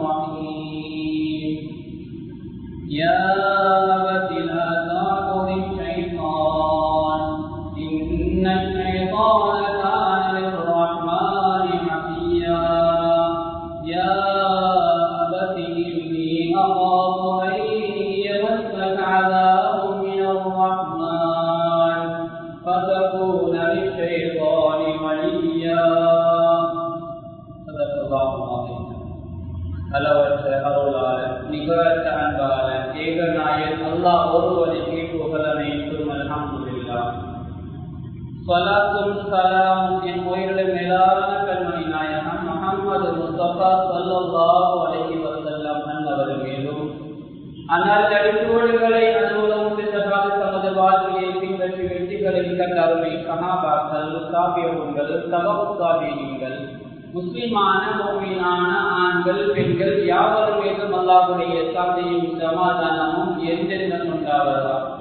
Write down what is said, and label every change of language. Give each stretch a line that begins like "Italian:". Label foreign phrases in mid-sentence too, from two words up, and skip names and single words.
Arabic: الرحيم يا أبت لا تعبد الشيطان إن الشيطان كان للرحمن عصيا يا أبت إني أخاف أن يمسك عذاب من الرحمن فتكون للشيطان وليا صدق الله العظيم
Tamil: அளவற்ற அருளாளர் நிகரற்ற அன்பாளர் ஏகநாயகன் அல்லாஹ் ஒருவனுக்கே புகழனைத்தும் அல்ஹம்துலில்லாஹ் ஸலாத்தும் ஸலாமும் என் உயிரிழந்த மேலான கண்மணி நாயகம் முஹம்மது முஸ்தபா
Arabic: صلى الله عليه وسلم
Tamil: அன்னவர் மீதும் அன்னார் அடிப்போடுகளை அனுபவம் சென்றதாக தமது வாழ்க்கையை பின்பற்றி வெற்றிகளை கண்ட அருமை சஹாபாக்கள் தாபியீன்கள் தபஉ தாபியீன்கள் முஸ்லிமான முஃமினான ஆண்கள் பெண்கள் யாவரும் மீதும் அல்லாஹ்வுடைய சாந்தியும் சமாதானமும் என்றென்றும் உண்டாவதாக.